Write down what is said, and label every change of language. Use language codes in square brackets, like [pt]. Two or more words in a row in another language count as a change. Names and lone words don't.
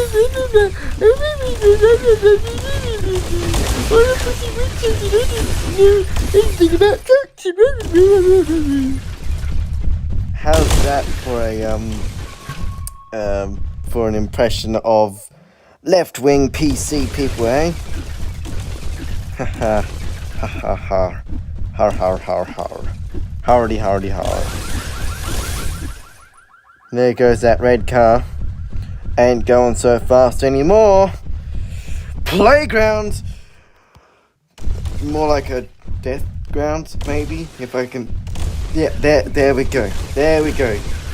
[en] All of us in Winchester didn't know anything about drugs. How's that for an impression of left-wing PC people, eh? Ha ha ha ha ha. Har har har har. Hardy hardy har. There goes that red car. Ain't going so fast anymore. Playground! More like a death ground, maybe, if I can. Yeah, there we go. There we go.